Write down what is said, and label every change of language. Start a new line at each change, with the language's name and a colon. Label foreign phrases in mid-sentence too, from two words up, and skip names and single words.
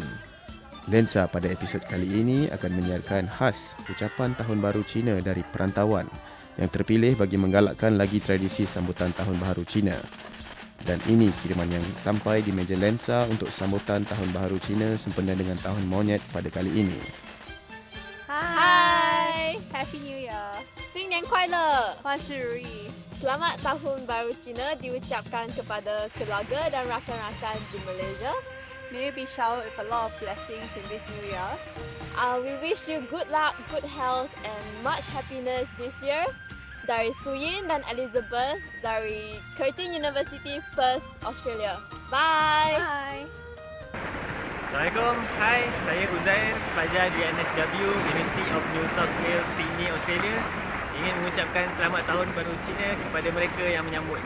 Malay: Lensa pada episod kali ini akan menyiarkan khas ucapan Tahun Baru Cina dari perantauan yang terpilih bagi menggalakkan lagi tradisi sambutan Tahun Baharu Cina. Dan ini kiriman yang sampai di meja lensa untuk sambutan Tahun Baharu Cina sempena dengan Tahun Monyet pada kali ini. Hai,
English: Happy New Year.
Chinese: 新年快乐！万事如意。
Malay: Selamat Tahun Baru Cina diucapkan kepada keluarga dan rakan-rakan di Malaysia.
English: May you be showered with a lot of blessings in this new year. We wish you good luck, good health and much happiness this year.
Malay: Dari Suyin dan Elizabeth dari Curtin University, Perth, Australia. Bye! Bye. Assalamualaikum. Hai, saya Uzair, pelajar di NSW University of New South Wales, Sydney, Australia. Ingin mengucapkan selamat Tahun Baru Cina kepada mereka yang menyambutnya.